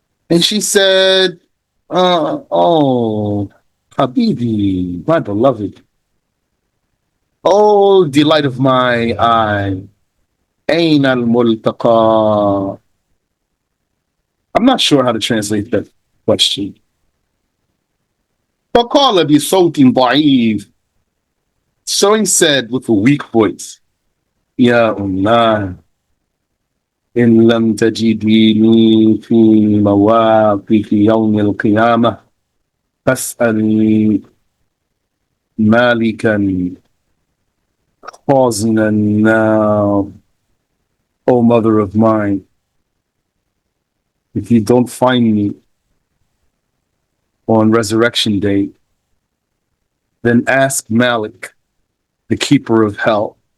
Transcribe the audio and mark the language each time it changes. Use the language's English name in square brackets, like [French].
[English] And she said, oh, Habibi, my beloved. Oh, delight of my eye. Ain al-multaqa. I'm not sure how to translate that question. [Arabic] فَقَالَ بِصَوْتٍ ضَعِيفٍ. [English] So he said with a weak voice, [Arabic] Ya Allah, إن لم تجديني في مواقف يوم القيامة فاسألني مالكا خازن النار. [English] O mother of mine, if you don't find me on resurrection day, then ask Malik, the keeper of hell.